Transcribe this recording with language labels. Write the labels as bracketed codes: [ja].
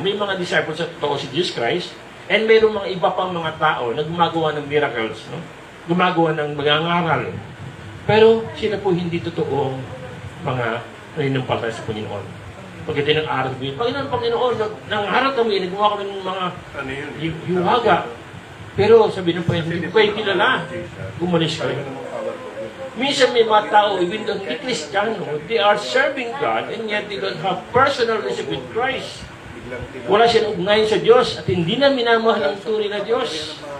[tl] May mga disciples sa totoo si Jesus Christ, and mayroong mga iba pang mga tao na gumagawa ng miracles, no? Gumagawa ng mga ngaral. Pero sila po hindi totoong mga nananampalataya sa Panginoon. Pagdating ng araw mo yun, Panginoon, nang harap kami, nagawa kami ng mga Ano yun? hiwaga. Pero sabi ng Panginoon, hindi ko kayo kilala. Umalis kayo. Minsan may mga tao, [en] even though hindi Kristiyano, they are serving God and yet they don't have personal relationship with Christ. [tl] Wala silang ugnayan sa Diyos at hindi na minamahal ang tunay na Diyos.